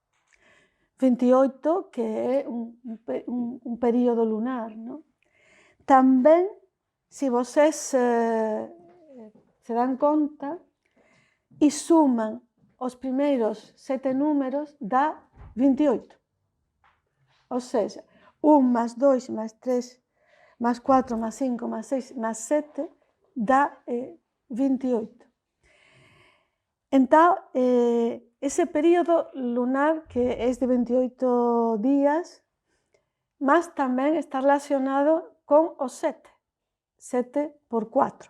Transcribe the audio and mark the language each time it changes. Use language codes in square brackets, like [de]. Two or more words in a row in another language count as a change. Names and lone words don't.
[gl] 28, que é un período lunar, non? Tamén, se vocês se dan conta e suman os primeiros 7 números, dá 28. [pt] Ou seja, [gl] 1 más 2 más 3 más 4 más 5 más 6 más 7 dá 28. Entón, ese período lunar, que é de 28 días, mas tamén está relacionado con o 7. 7 por 4.